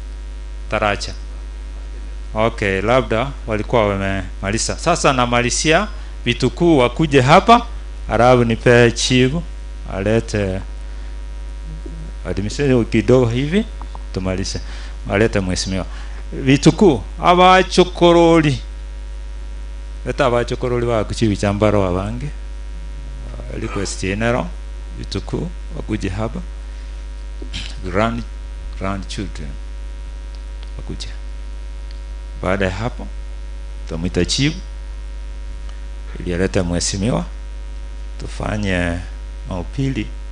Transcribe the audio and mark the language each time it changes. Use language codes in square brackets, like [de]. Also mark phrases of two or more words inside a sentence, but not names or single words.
[sw] Okay, labda walikuwa wamemaliza. Sasa namalizia vitukuu wakuje hapa, alafu nipe chivu alete adimiseni kidogo hivi tumalize. Alete mheshimiwa. [guz] Vituku abachokoroli beta abachokoroli bakuchibi chambaro abange [en] request general [sw] vituku wakuje hapa grandchildren wakuje. Baada ya hapo tutamwita chief ili alete mheshimiwa tufanye maupili.